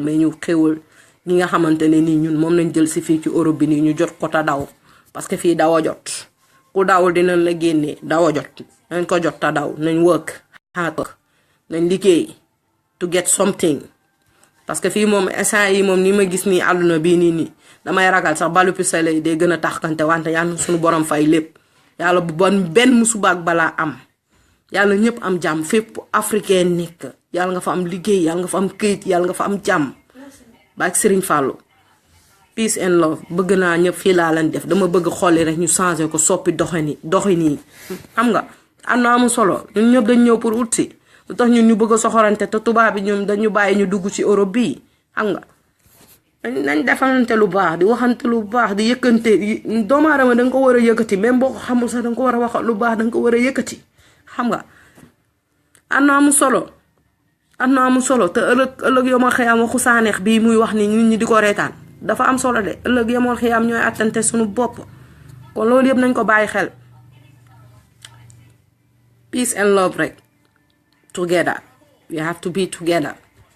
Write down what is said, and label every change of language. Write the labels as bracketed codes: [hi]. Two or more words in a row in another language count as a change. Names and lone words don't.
[wo] fan may ñu xéwal ñi nga xamante ne nii ñun moom lañ jël si fii ci Europe bi nii ñu jot ko ta daw [fr] parce que [wo] fii daw a jot ku dawul dinañ la génnee daw a jot nañ ko jot ta daw nañ [en] work hard work [wo] nañ liggéey [en] to get something [fr] parce que [wo] fii moom instant yi moom ni ma gis nii àdduna bii nii damay ragal sax balu pistolet yi day gën a taxkante wante yàlla suñu borom fay lépp yàlla bu bon benn musuba ak balaa am yàlla ñëpp am jàmm fépp africain nekk yàlla nga fa am liggéey yàlla nga fa am këyit yàlla nga fa am jàmm baak Serigne Fallou [en] peace and love [wo] bëgg naa ñëpp fii laa leen def dama bëgg xolli rek ñu changé ko soppi doxin yi xam nga am na amul solo ñun ñëpp dañ ñëw pour ut si lu tax ñun ñu bëgg a soxorante te tubaab bi ñoom dañu bàyyi ñu dugg ci Europe bii xam nga nañ defalante lu baax di waxante lu baax di yëkkante doomu aadama da nga ko war a yëkkati même boo ko xamul sax da nga ko war a wax lu baax da nga ko war a yëkkati xam nga am na amul solo te ëllëg yomal xiyaam waxu saaneex bii muy wax ni nit ñi di ko reetaan dafa am solo de ëllëg yomal xiyaam ñooy attante suñu bopp kon loolu yëpp nañ ko bàyyi xel [en] peace and love [wo] rek [en] together we have to be together